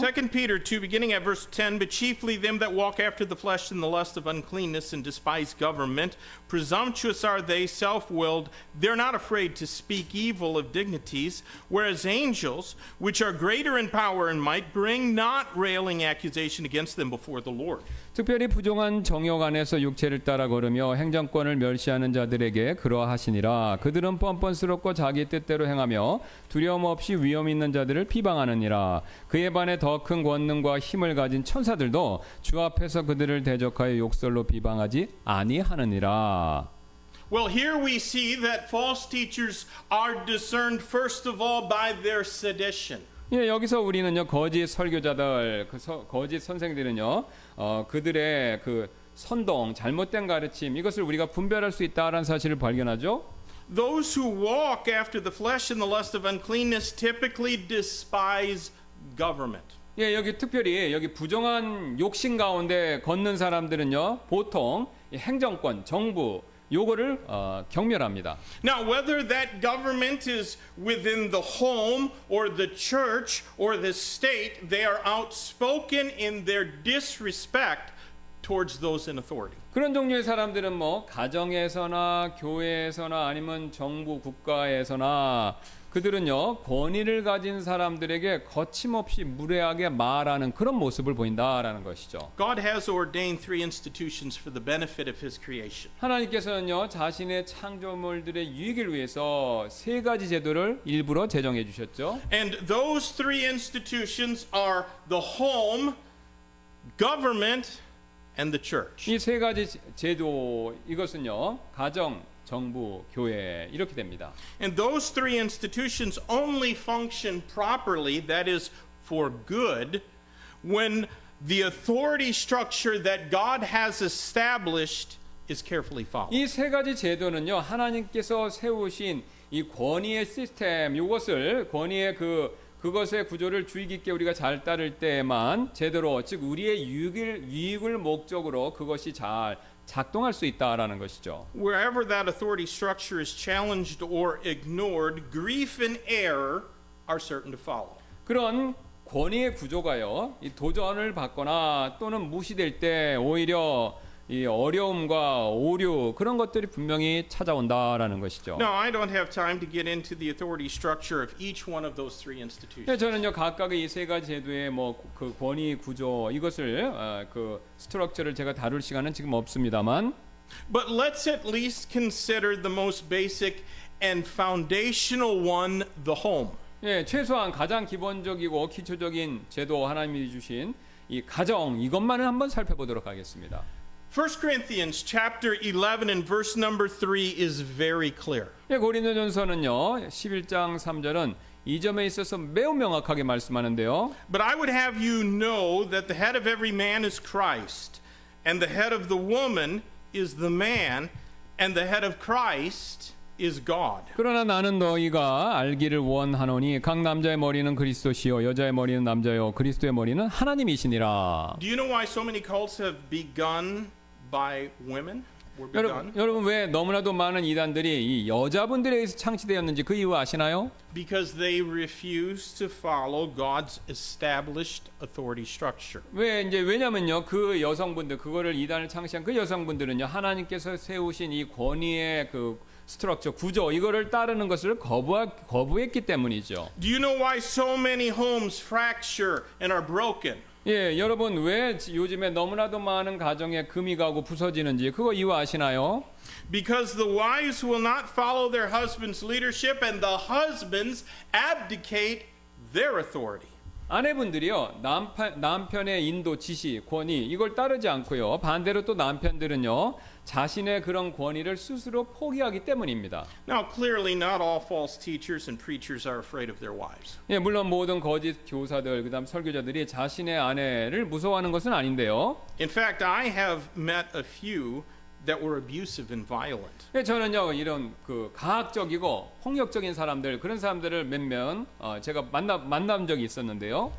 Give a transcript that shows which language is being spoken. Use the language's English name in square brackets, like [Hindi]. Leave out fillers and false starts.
[English] 2 Peter 2, beginning at verse 10, but chiefly them that walk after the flesh in the lust of uncleanness and despise government, presumptuous are they, self-willed, they're not afraid to speak evil of dignities, whereas angels, which are greater in power and might, bring not railing accusation against them before the Lord. [Korean] 특별히 부정한 정욕 안에서 육체를 따라 걸으며 행정권을 멸시하는 자들에게 그러하시니라. 그들은 뻔뻔스럽고 자기 뜻대로 행하며 두려움 없이 위험 있는 자들을 비방하느니라. 그에 반해 더 큰 권능과 힘을 가진 천사들도 주 앞에서 그들을 대적하여 욕설로 비방하지 아니하느니라. [English] Well, here we see that false teachers are discerned first of all by their sedition. [Korean] 예, 여기서 우리는요, 거짓 설교자들, 거짓 선생들은요, 그들의 그 선동, 잘못된 가르침, 이것을 우리가 분별할 수 있다라는 사실을 발견하죠. [English] Those who walk after the flesh and the lust of uncleanness typically despise government. [Korean] 예, 여기 특별히 여기 부정한 욕심 가운데 걷는 사람들은요, 보통 이 행정권, 정부 요거를 경멸합니다. [English] Now, whether that government is within the home or the church or the state, they are outspoken in their disrespect towards those in authority. [Korean] 그런 종류의 사람들은 뭐 가정에서나 교회에서나 아니면 정부 국가에서나 그들은요, 권위를 가진 사람들에게 거침없이 무례하게 말하는 그런 모습을 보인다라는 것이죠. [English] God has ordained three institutions for the benefit of His creation. [Korean] 하나님께서는요, 자신의 창조물들의 유익을 위해서 세 가지 제도를 일부러 제정해 주셨죠. [English] And those three institutions are the home, government, and the church. [Korean] 이 세 가지 제도, 이것은요, 가정, 정부, 교회 이렇게 됩니다. [English] And those three institutions only function properly, that is, for good, when the authority structure that God has established is carefully followed. [Korean] 이 세 가지 제도는요, 하나님께서 세우신 이 권위의 시스템, 이것을 권위의 그것의 구조를 주의 깊게 우리가 잘 따를 때만 제대로, 즉 우리의 유익을 목적으로 그것이 잘 작동할 수 있다라는 것이죠. [English] Wherever that authority structure is challenged or ignored, grief and error are certain to follow. [Korean] 그런 권위의 구조가요, 이 도전을 받거나 또는 무시될 때 오히려 이 어려움과 오류 그런 것들이 분명히 찾아온다라는 것이죠. [English] Now, I don't have time to get into the authority structure of each one of those three institutions. [Korean] 저는요, 각각의 이 세 가지 제도의 뭐 그 권위 구조 이것을 그 스트럭처를 제가 다룰 시간은 지금 없습니다만, [English] But let's at least consider the most basic and foundational one, the home. [Korean] 예, 최소한 가장 기본적이고 기초적인 제도 하나님이 주신 이 가정 이것만을 한번 살펴보도록 하겠습니다. [English] 1 Corinthians chapter 11 and verse number 3 is very clear. [Korean] 예, 고린도전서는요 11장 3절은 이 점에 있어서 매우 명확하게 말씀하는데요. [English] But I would have you know that the head of every man is Christ, and the head of the woman is the man, and the head of Christ is God. [Korean] 그러나 나는 너희가 알기를 원하노니 각 남자의 머리는 그리스도시요 여자의 머리는 남자요 그리스도의 머리는 하나님이시니라. [English] Do you know why so many cults have begun by women? Were begun? [Korean] 여러분 왜 너무나도 많은 이단들이 이 여자분들에 의해서 창시되었는지 그 이유 아시나요? [English] Because they refuse to follow God's established authority structure. [Korean] 왜냐면요 그 여성분들 그거를 이단을 창시한 그 여성분들은요 하나님께서 세우신 이 권위의 그 스트럭처 구조 이거를 따르는 것을 거부했기 때문이죠. [English] Do you know why so many homes fracture and are broken? [Korean] 예, 여러분 왜 요즘에 너무나도 많은 가정에 금이 가고 부서지는지 그거 이유 아시나요? [English] because the wives will not follow their husband's leadership and the husbands abdicate their authority. [Korean] 아내분들이요 남편의 인도, 지시, 권위 이걸 따르지 않고요 반대로 또 남편들은요 자신의 그런 권위를 스스로 포기하기 때문입니다. [English] Now, clearly, not all false teachers and preachers are afraid of their wives. [Korean] 예, 물론 모든 거짓 교사들 그다음 설교자들이 자신의 아내를 무서워하는 것은 아닌데요. [English] In fact, I have met a few that were abusive and violent. [Korean] 예, 저는요 이런 그 가학적이고 폭력적인 사람들 그런 사람들을 몇몇 제가 만난 적이 있었는데요.